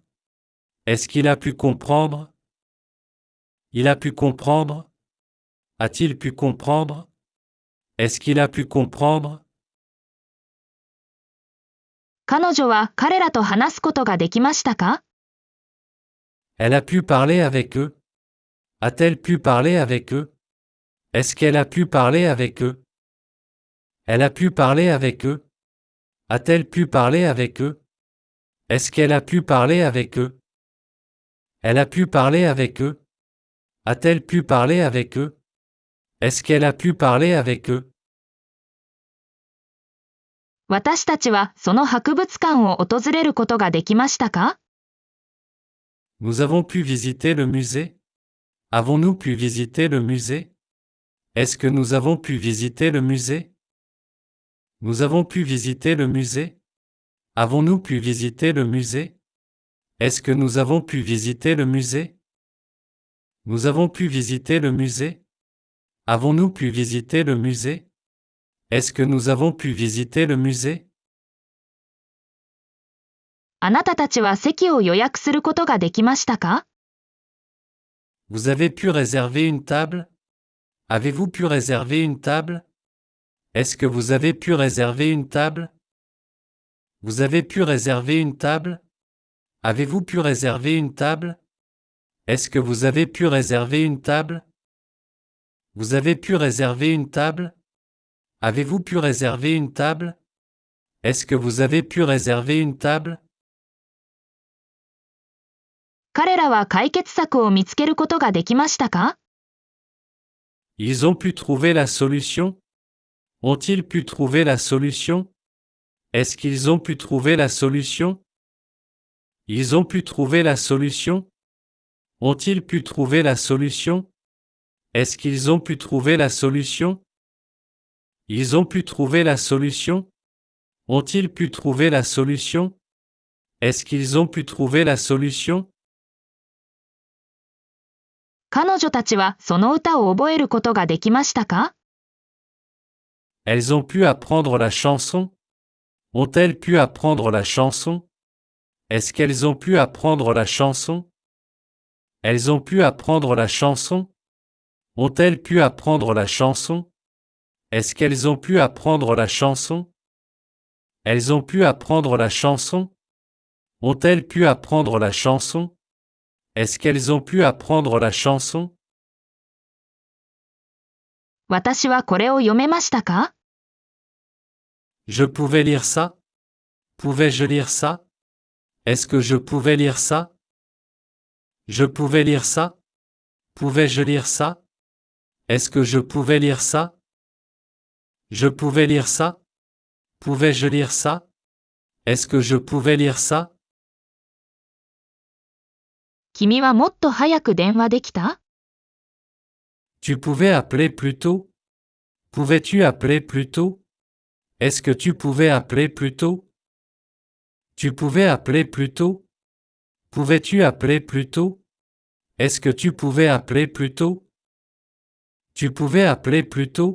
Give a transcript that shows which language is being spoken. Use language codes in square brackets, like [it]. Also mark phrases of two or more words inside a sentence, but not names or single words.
[fr] Est-ce qu'il a pu comprendre? Il a pu comprendre? A-t-il pu comprendre? Est-ce qu'il a pu comprendre? [ja] 彼女は彼らと話すことができましたか？ [fr] Elle a pu parler avec eux? A-t-elle pu parler avec eux? Est-ce qu'elle a pu parler avec eux? Elle a pu parler avec eux? A-t-elle pu parler avec eux? Est-ce qu'elle a pu parler avec eux? Elle a pu parler avec eux? A-t-elle pu parler avec eux? Est-ce qu'elle a pu parler avec eux? [ja] 私たちはその博物館を訪れることができましたか？ [fr] Nous avons pu visiter le musée? Avons-nous pu visiter le musée? Est-ce que nous avons pu visiter le musée? Nous avons pu visiter le musée? Avons-nous pu visiter le musée? Est-ce que nous avons pu visiter le musée? Nous avons pu visiter le musée? Avons-nous pu visiter le musée? Est-ce que nous avons pu visiter le musée? [ja] あなたたちは席を予約することができましたか？ [fr] Vous avez pu réserver une table? Avez-vous pu réserver une table? Est-ce que vous avez pu réserver une table? Vous avez pu réserver une table? Avez-vous pu réserver une table? Est-ce que vous avez pu réserver une table? Vous avez pu réserver une table? Avez-vous pu réserver une table? Est-ce que vous avez pu réserver une table? [ja] 彼らは解決策を見つけることができましたか？ [fr] Ils ont pu trouver la solution? Ont-ils pu trouver la solution? Est-ce qu'ils ont pu trouver la solution? Ils ont pu trouver la solution? Ont-ils pu trouver la solution? Est-ce qu'ils ont pu trouver la solution? Ils ont pu trouver la solution? Ont-ils pu trouver la solution? Est-ce qu'ils ont pu trouver la solution? [ja] 彼女たちはその歌を覚えることができましたか？ [fr] Elles ont pu apprendre la chanson? Ont-elles pu apprendre la chanson? Est-ce qu'elles ont pu apprendre la chanson? Elles ont pu apprendre la chanson? Ont-elles pu apprendre la chanson? Est-ce qu'elles ont pu apprendre la chanson? Elles ont pu apprendre la chanson? Ont-elles pu apprendre la chanson? Est-ce qu'elles ont pu apprendre la chanson? [ja] 私はこれを読めましたか？ [fr] Je pouvais lire ça? Pouvais-je lire ça? Est-ce que je pouvais lire ça? Je pouvais lire ça? Pouvais-je lire ça? Est-ce que je pouvais lire ça? Je pouvais lire ça? Pouvais-je lire ça? Est-ce que je pouvais lire ça? [ja] 君はもっと早く電話できた？ [fr] Tu pouvais appeler plus tôt? Pouvais-tu appeler plus tôt? Est-ce que tu pouvais appeler plus tôt? Tu pouvais appeler plus tôt? Pouvais-tu appeler plus tôt? Est-ce que tu pouvais appeler plus tôt? Tu pouvais appeler plus tôt?